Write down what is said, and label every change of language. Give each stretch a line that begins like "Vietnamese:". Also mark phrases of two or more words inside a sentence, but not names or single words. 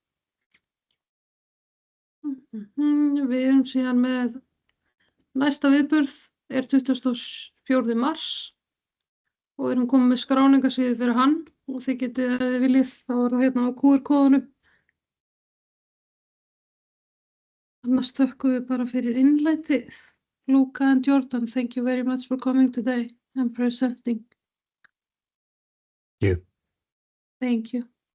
Icelandic: Við erum síðan með næsta viðburð er 24. mars og við erum komin með skráningarsíðu fyrir hann og þið getið ef þið viljið, þá er það hérna á QR-kóðunum. Annars þökkum við bara fyrir innlætið.
English: Luca and Jordan, thank you very much for coming today and presenting. Thank you. Thank you.